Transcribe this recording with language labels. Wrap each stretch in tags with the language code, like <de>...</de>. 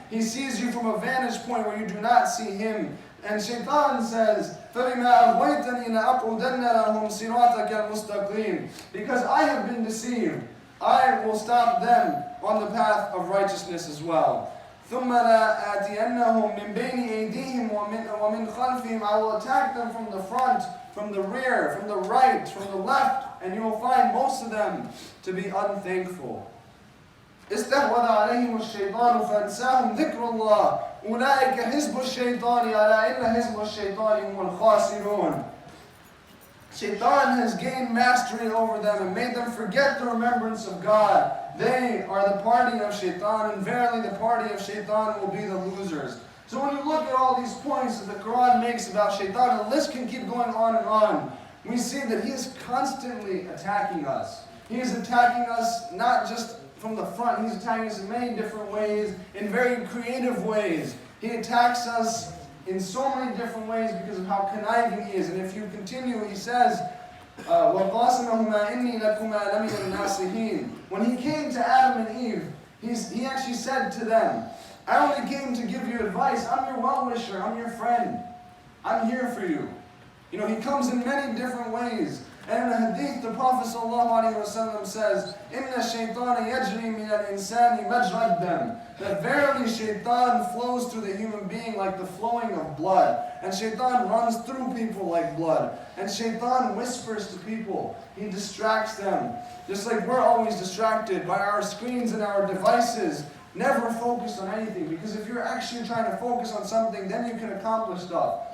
<en>He sees you from a vantage point where you do not see him. And Shaitan says,</en> <ar>فَبِمَا أَغْوَيْتَنِي لَأَقْعُدَنَّ لَهُمْ صِرَاطَكَ الْمُسْتَقِيمِ.</ar> <en>Because I have been deceived, I will stop them on the path of righteousness as well.</en> <ar>ثُمَّ لَآتِيَنَّهُم مِّن بَيْنِ أَيْدِيهِمْ وَمِنْ خَلْفِهِمْ.</ar> <en>I will attack them from the front, from the rear, from the right, from the left, and you will find most of them to be unthankful.</en> <ar>استحوذ عليهم الشيطان فأنساهم ذكر الله أولئك حزب الشيطان ألا إن حزب الشيطان هم الخاسرون.</ar> <en>Shaitan has gained mastery over them and made them forget the remembrance of God. They are the party of Shaitan, and verily the party of Shaitan will be the losers. So when you look at all these points that the Quran makes about Shaitan, the list can keep going on and on. We see that he is constantly attacking us. He is attacking us not just from the front, he's attacking us in many different ways, in very creative ways. He attacks us in so many different ways because of how conniving he is. And if you continue, he says,</en> <ar>وَقَاسَمَهُمَا إِنِّي لَكُمَا لَمِنَ النَّاصِحِينَ.</ar> <en>When he came to Adam and Eve, he actually said to them, I only came to give you advice. I'm your well-wisher. I'm your friend. I'm here for you. You know, he comes in many different ways. And in the hadith, the Prophet ﷺ says,</en> <ar>إِنَّ الشَّيْطَانَ يَجْرِي مِنَ الْإِنسَانِ مَجْرَى الدَّمِ.</ar> <en>That verily Shaitan flows through the human being like the flowing of blood. And Shaitan runs through people like blood. And Shaitan whispers to people. He distracts them. Just like we're always distracted by our screens and our devices. Never focus on anything. Because if you're actually trying to focus on something, then you can accomplish stuff.</en>